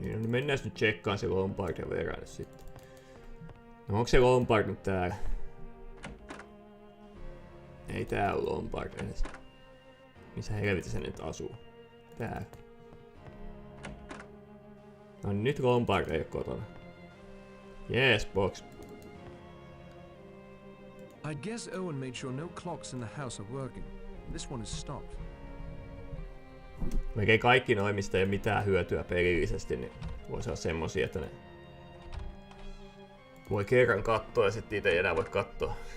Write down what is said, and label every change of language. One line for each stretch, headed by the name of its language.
Finnish: Niin no, mennään nyt tsekkaan se Lombard ja verran sitten. No onko se Lombard nyt täällä? Ei tää oo Lombard edes. Missä helvetissä ne nyt asuu? Täällä. No nyt Lombard ei oo kotona.
English: Yes, box. I guess Owen made sure no clocks in the house are working. This one is stopped.
Finnish: Melkein kaikki noin, mistä ei ole mitään hyötyä pelillisesti, niin voisi olla semmosia, että ne voi kerran katsoa ja sitten niitä ei enää voi katsoa.